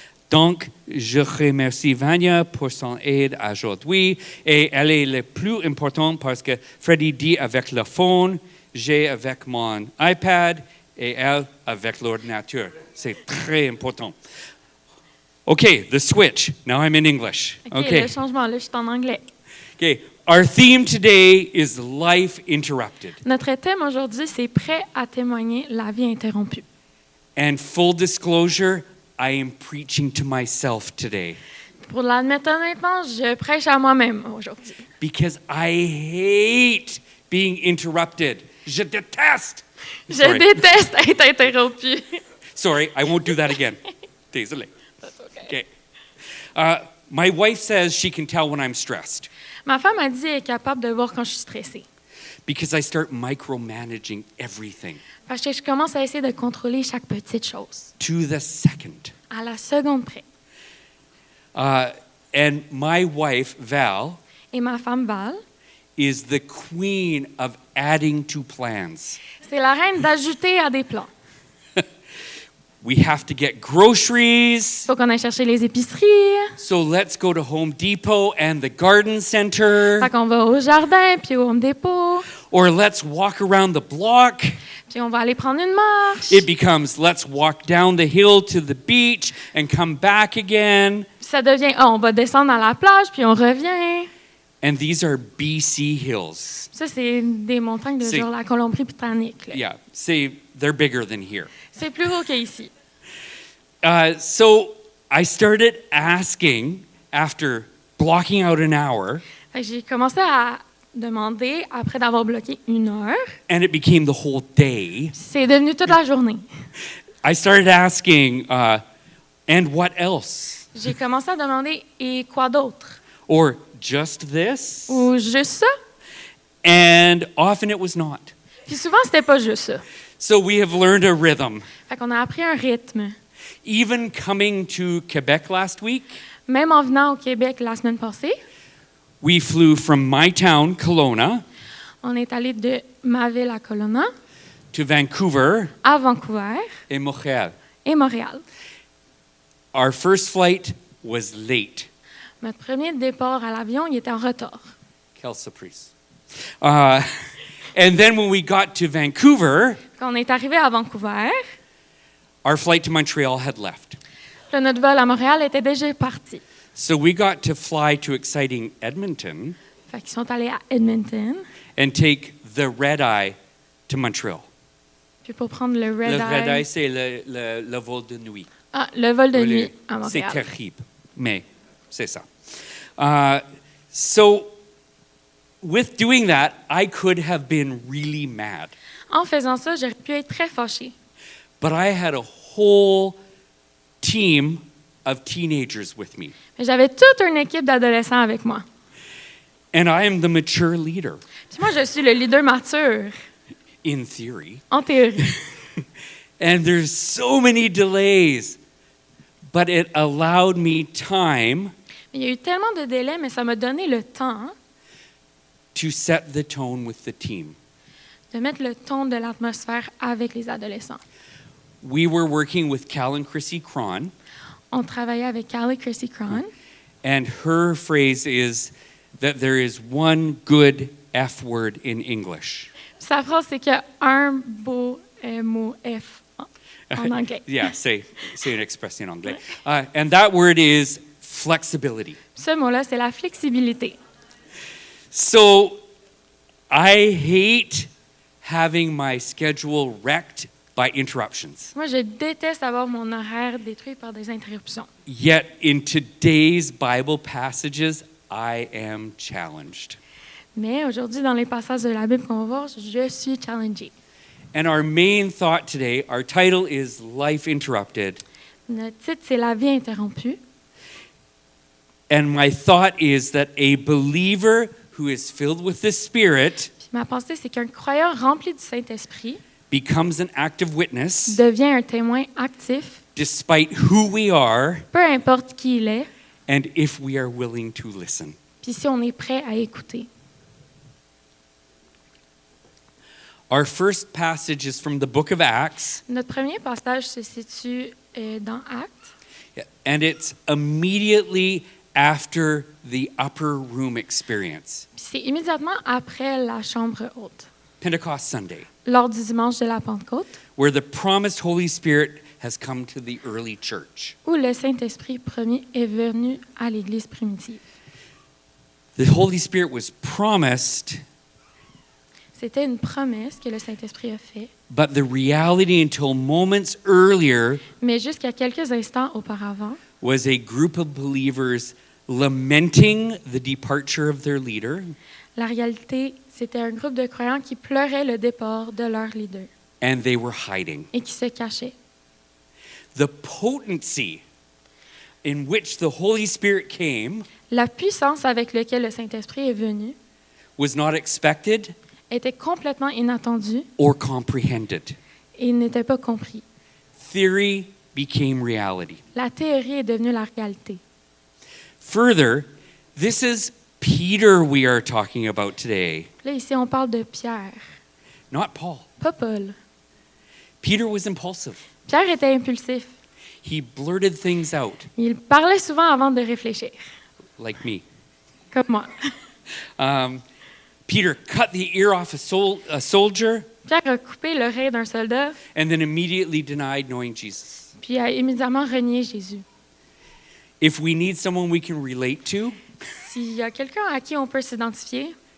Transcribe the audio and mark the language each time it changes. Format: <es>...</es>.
<fr>Donc, je remercie Vania pour son aide aujourd'hui et elle est le plus importante parce que Freddy dit avec le phone, j'ai avec mon iPad et elle avec l'ordinateur. C'est très important.</fr> <en>OK, the switch. Now I'm in English.</en> <fr>OK, le changement, là, je suis en anglais.</fr> <en>OK, our theme today is life interrupted.</en> <fr>Notre thème aujourd'hui, c'est prêt à témoigner la vie interrompue.</fr> <en>And full disclosure, I am preaching to myself today.</en> <fr>Pour l'admettre honnêtement, je prêche à moi-même aujourd'hui.</fr> <en>Because I hate being interrupted.</en> <fr>Je déteste. Je déteste être interrompu.</fr> <en>Sorry, I won't do that again.</en> <fr>Désolé.</fr> <en>That's okay. Okay. My wife says she can tell when I'm stressed.</en> <fr>Ma femme a dit qu'elle est capable de voir quand je suis stressée.</fr> <en>Because I start micromanaging everything.</en> <fr>Parce que je commence à essayer de contrôler chaque petite chose.</fr> <en>To the second.</en> <fr>À la seconde près.</fr> <en>And my wife, Val,</en> <fr>Et ma femme Val,</fr> <en>is the queen of adding to plans.</en> <fr>c'est la reine d'ajouter à des plans.</fr> <en>We have to get groceries.</en> <fr>Faut qu'on aille chercher les épiceries.</fr> <en>So let's go to Home Depot and the garden center.</en> <fr>Fait qu'on va au jardin puis au Home Depot.</fr> <en>or let's walk around the block.</en> <fr>Puis on va aller prendre une marche.</fr> <en>It becomes let's walk down the hill to the beach and come back again.</en> <fr>Puis ça devient, on va descendre à la plage, puis on revient. And these are BC hills. Ça, c'est des montagnes de C'est- genre la Colombie-Britannique. Là.</fr> <en>Yeah, see, they're bigger than here.</en> <fr>C'est plus haut qu'ici.</fr> <en>So I started asking after blocking out an hour,</en> <fr>Fait que j'ai commencé à demander, après d'avoir bloqué 1 heure,</fr> <en>and it became the whole day.</en> <fr>c'est devenu toute la journée.</fr> <en>I started asking, and what else?</en> <fr>J'ai commencé à demander, et quoi d'autre?</fr> <en>Or just this?</en> <fr>Ou juste ça?</fr> <en>And often it was not.</en> <fr>Puis souvent, c'était pas juste ça.</fr> <en>So we have learned a rhythm.</en> <fr>Fait qu'on a appris un rythme.</fr> <en>Even coming to Quebec last week,</en> <fr>Même en venant au Québec la semaine passée,</fr> <en>we flew from my town, Kelowna,</en> <fr>on est allé de ma ville à Kelowna</fr> <en>to Vancouver</en> <fr>à Vancouver et Montréal. et Montréal.</fr> <en>Our first flight was late.</en> <fr>Notre premier départ à l'avion, il était en retard. Quelle surprise.</fr> <en>And then when we got to Vancouver,</en> <fr>Quand on est arrivé à Vancouver,</fr> <en>our flight to Montreal had left.</en> <fr>là, notre vol à Montréal était déjà parti.</fr> <en>So we got to fly to exciting Edmonton</en> <fr>Fait qu'ils sont allés à Edmonton,</fr> <en>and take the red eye to Montreal.</en> <fr>puis pour prendre le Red Le red eye,</fr> <en>Eye.</en> <fr>c'est le vol de nuit. Ah, le vol de nuit à C'est Montréal. terrible, mais c'est ça.</fr> <en>So with doing that, I could have been really mad.</en> <fr>En faisant ça, j'aurais pu être très fâchée.</fr> <en>But I had a whole team of teenagers with me.</en> <fr>Mais j'avais toute une équipe d'adolescents avec moi.</fr> <en>And I am the mature leader,</en> <fr>Puis moi, je suis le leader mature,</fr> <en>in theory.</en> <fr>en théorie.</fr> <en>And there's so many delays. But it allowed me time</en> <fr>Il y a eu tellement de délais, mais ça m'a donné le temps</fr> <en>to set the tone with the team.</en> <fr>de mettre le ton de l'atmosphère avec les adolescents.</fr> <en>We were working with Cal and Chrissy Cron,</en> <fr>On travaillait avec Callie Chrissy Cron,</fr> <en>and her phrase is that there is one good F word in English.</en> <fr>sa phrase, c'est qu'il y a un beau mot F en anglais. Yeah, c'est une expression en anglais.</fr> <en>And that word is flexibility.</en> <fr>Ce mot-là, c'est la flexibilité.</fr> <en>So I hate having my schedule wrecked by interruptions.</en> <fr>Moi, je déteste avoir mon horaire détruit par des interruptions.</fr> <en>Yet in today's Bible passages, I am challenged.</en> <fr>Mais aujourd'hui, dans les passages de la Bible qu'on va voir, je suis challengée.</fr> <en>And our main thought today, our title is Life Interrupted.</en> <fr>Notre titre, c'est La vie interrompue.</fr> <en>And my thought is that a believer who is filled with the Spirit</en> <fr>Puis ma pensée, c'est qu'un croyant rempli du Saint-Esprit</fr> <en>becomes an active witness</en> <fr>devient un témoin actif,</fr> <en>despite who we are</en> <fr>peu importe qui il est,</fr> <en>and if we are willing to listen.</en> <fr>puis si on est prêt à écouter.</fr> <en>Our first passage is from the book of Acts,</en> <fr>Notre premier passage se situe dans Actes,</fr> <en>and it's immediately after the upper room experience,</en> <fr>puis c'est immédiatement après la chambre haute,</fr> <en>Pentecost Sunday,</en> <fr>lors du dimanche de la Pentecôte,</fr> <en>where the promised Holy Spirit has come to the early church.</en> <fr>où le Saint-Esprit premier est venu à l'Église primitive.</fr> <en>The Holy Spirit was promised,</en> <fr>C'était une promesse que le Saint-Esprit a faite,</fr> <en>but the reality until moments earlier</en> <fr>mais jusqu'à quelques instants auparavant,</fr> <en>was a group of believers lamenting the departure of their leader</en> <fr>la réalité, c'était un groupe de croyants qui pleuraient le départ de leur leader</fr> <en>and they were hiding.</en> <fr>et qui se cachaient.</fr> <en>The potency in which the Holy Spirit came</en> <fr>La puissance avec laquelle le Saint-Esprit est venu</fr> <en>was not expected</en> <fr>était complètement inattendue</fr> <en>or comprehended.</en> <fr>et n'était pas compris.</fr> <en>Theory became reality.</en> <fr>La théorie est devenue la réalité.</fr> <en>Further, this is Peter we are talking about today,</en> <fr>Là, ici, on parle de Pierre,</fr> <en>not Paul.</en> <fr>pas Paul.</fr> <en>Peter was impulsive.</en> <fr>Pierre était impulsif.</fr> <en>He blurted things out,</en> <fr>Il parlait souvent avant de réfléchir,</fr> <en>like me.</en> <fr>comme moi.</fr> <en>Peter cut the ear off a soldier</en> <fr>Pierre a coupé l'oreille d'un soldat,</fr> <en>and then immediately denied knowing Jesus.</en> <fr>puis a immédiatement renié Jésus.</fr> <en>If we need someone we can relate to,</en> <fr>S'il y a quelqu'un à qui on peut s'identifier,</fr>